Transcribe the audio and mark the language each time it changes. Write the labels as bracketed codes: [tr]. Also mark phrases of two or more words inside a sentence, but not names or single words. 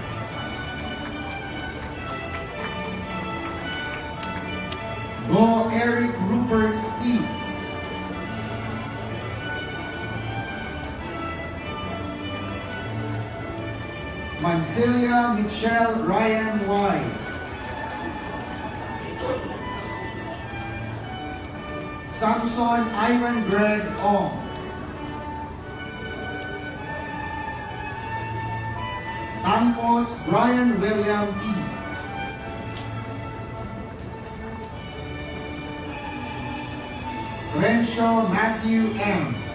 [en] Go Eric Rupert P. Mancilia Michelle Ryan Y. Samson Ivan Greg Ong. Campos Brian William P. Renshaw Matthew M.